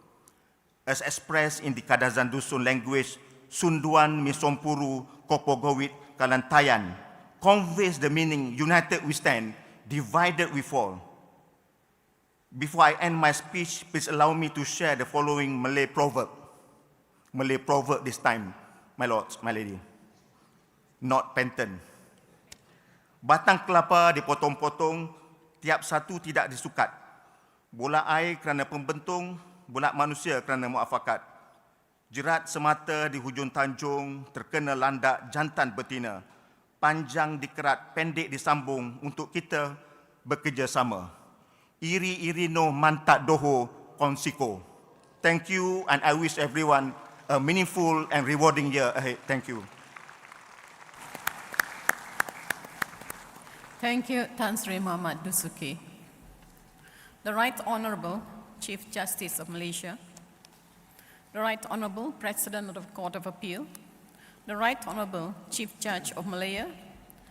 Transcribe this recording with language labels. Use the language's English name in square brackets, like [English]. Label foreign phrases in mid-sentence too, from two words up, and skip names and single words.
[English] As expressed in the Kadazan Dusun language, [Central Dusun] Sunduan Misompuru Kopogowit Kalantayan [English] conveys the meaning, united we stand, divided we fall. Before I end my speech, please allow me to share the following Malay proverb. Malay proverb this time, my lords, my lady. Not Penton. [Malay] Batang kelapa dipotong-potong, tiap satu tidak disukat. Bola air kerana pembentung, bola manusia kerana muafakat. Jerat semata di hujung tanjung, terkena landak jantan betina. Panjang dikerat, pendek disambung untuk kita bekerjasama. [Central Dusun] Iri-iri no mantat doho konsiko. [English] Thank you, and I wish everyone a meaningful and rewarding year ahead. Thank you. Thank you, Tan Sri Muhammad Dusuki. The Right Honourable Chief Justice of Malaysia, the Right Honourable President of the Court of Appeal, the Right Honourable Chief Judge of